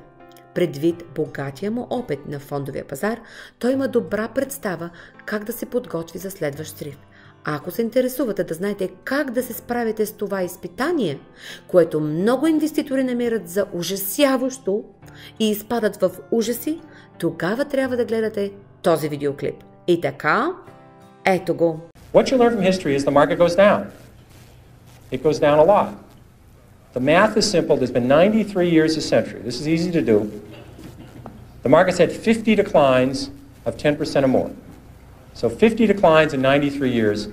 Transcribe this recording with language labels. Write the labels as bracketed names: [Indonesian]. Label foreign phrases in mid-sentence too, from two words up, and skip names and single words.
[Bulgarian] Предвид богатия му опит на фондовия пазар, той има добра представа как да се подготви за следващ срив. Ако се интересувате да знаете как да се справите с това изпитание, което много инвеститори намират за ужасяващо и изпадат в ужаси, тогава трябва да гледате този видеоклип. И така, ето го. [English] What you learn from history is the market goes down. It goes down a lot. The math is simple. There's been 93 years a century. This is easy to do. The market's had 50 declines of 10% or more. So 50 declines in 93 years.